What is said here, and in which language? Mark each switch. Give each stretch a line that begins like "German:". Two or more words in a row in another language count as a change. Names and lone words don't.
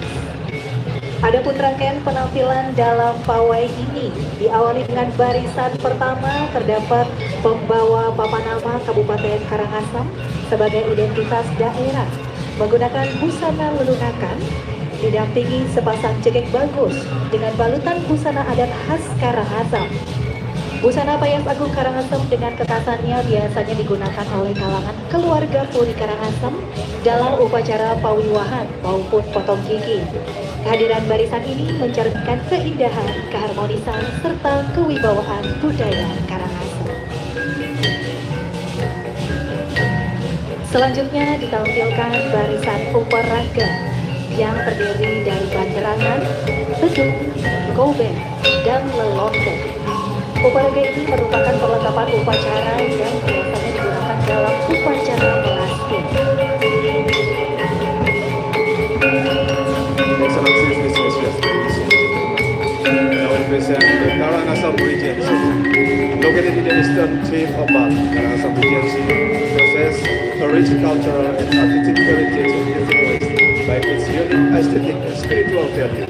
Indonesian: Adapun rangkaian penampilan dalam pawai ini diawali dengan barisan pertama terdapat pembawa papan nama Kabupaten Karangasem sebagai identitas daerah menggunakan busana lelunakan, didampingi sepasang cekek bagus dengan balutan busana adat khas Karangasem. Busana Payas Agung Karangasem dengan kekasannya biasanya digunakan oleh kalangan keluarga Puri Karangasem dalam upacara pawiwahan maupun potong gigi. Kehadiran barisan ini mencerminkan keindahan, keharmonisan, serta kewibawaan budaya Karangasem. Selanjutnya ditampilkan barisan Uparaga yang terdiri dari banderangan, beduk, gobeng, dan lelontong. Uparaga ini merupakan perlengkapan upacara yang biasanya digunakan dalam upacara melasti.
English: Excellencies, distinguished guests, now we present the Karangasem Regency. Located in the eastern tip of Bali, Karangasem Regency possesses a rich cultural and artistic heritage of influenced by its unique aesthetic and spiritual values.